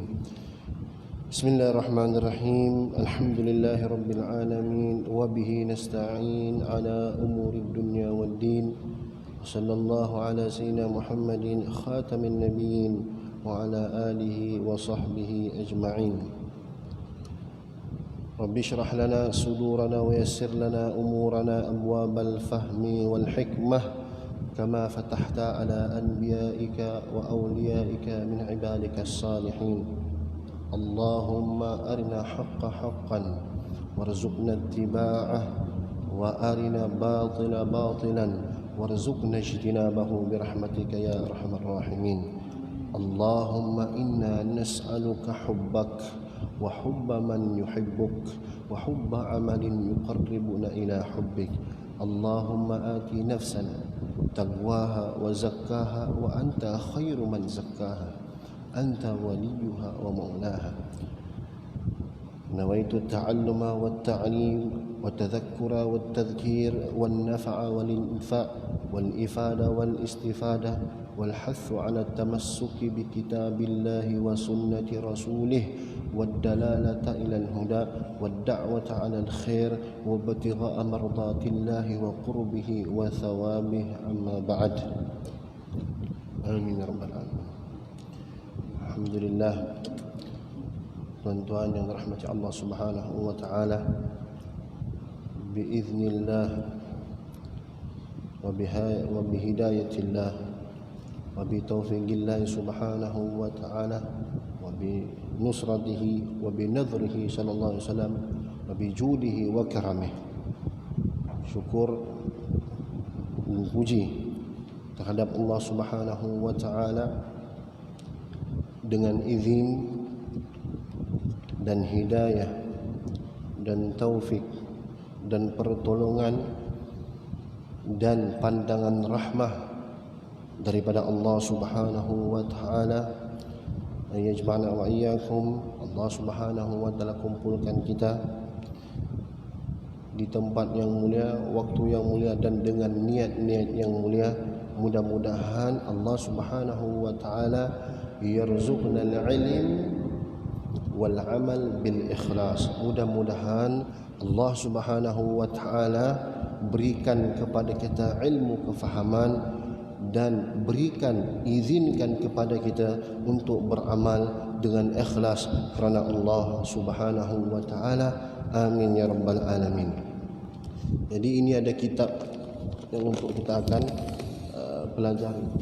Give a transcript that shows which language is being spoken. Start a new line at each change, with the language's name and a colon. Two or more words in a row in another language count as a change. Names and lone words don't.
Arabic: بسم الله الرحمن الرحيم الحمد لله رب العالمين وبه نستعين على أمور الدنيا والدين. صلى الله على سيدنا محمد خاتم النبيين وعلى آله وصحبه أجمعين. رب اشرح لنا صدورنا ويسر لنا أمورنا أبواب الفهم والحكمة كما فتحت على أنبيائك وأوليائك من عبادك الصالحين. اللهم أرنا الحق حقا وارزقنا اتباعه وأرنا الباطل باطلا وارزقنا اجتنابه برحمتك يا أرحم الراحمين. اللهم إنا نسألك حبك وحب من يحبك وحب عمل يقربنا إلى حبك. اللهم آت نفوسنا تقواها وزكها وأنت خير من زكاها أنت وليها ومولاها. نويت التعلم والتعليم والتذكر والتذكير والنفع والانتفاع والإفادة والاستفادة والحث على التمسك بكتاب الله وسنة رسوله والدلالة على الهدى والدعوة إلى الخير وابتغاء مرضاة الله وقربه وثوابه أما بعد. آمين يا رب العالمين. Alhamdulillah,
Malay: tuan-tuan yang dirahmati
Arabic: Allah سبحانه وتعالى بإذن الله وبهداية الله وبتوفيق الله سبحانه وتعالى وبنصرته وبنظره صلى الله عليه وسلم وبجوده وكرمه.
Malay: Syukur dan puji terhadap Allah
Arabic: سبحانه وتعالى
Malay: dengan izin dan hidayah dan taufik dan pertolongan dan pandangan rahmah daripada Allah
Arabic: سبحانه وتعالى, يجمعنا وإياكم.
Malay: Allah
Arabic: سبحانه وتعالى
Malay: kumpulkan kita di tempat yang mulia, waktu yang mulia dan dengan niat-niat yang mulia.
Arabic: Mudah-mudahan Allah سبحانه وتعالى يرزقنا العلم والعمل بالإخلاص.
Malay: Mudah-mudahan Allah
Arabic: سبحانه وتعالى
Malay: berikan kepada kita ilmu kefahaman dan izinkan kepada kita untuk beramal dengan ikhlas kerana Allah
Arabic: سبحانه وتعالى. آمين يا رب العالمين.
Malay: Jadi ini ada kitab yang untuk kita akan pelajari.